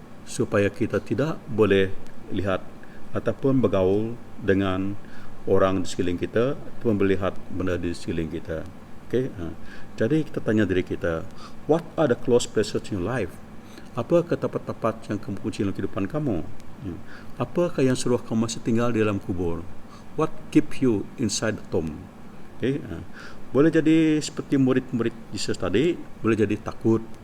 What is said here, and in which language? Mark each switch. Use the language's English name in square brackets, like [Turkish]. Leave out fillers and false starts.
[Malay] Supaya kita tidak boleh lihat ataupun bergaul dengan orang di sekeliling kita ataupun melihat benda di sekeliling kita. Okey. Jadi kita tanya diri kita, [English] what are the close places in life? [Malay] Apakah tempat-tempat yang kamu kunci dalam kehidupan kamu? Apakah yang suruh kamu masih tinggal di dalam kubur? [English] What keep you inside the tomb? Okay? [Malay] Boleh jadi seperti murid-murid Yesus tadi, boleh jadi takut.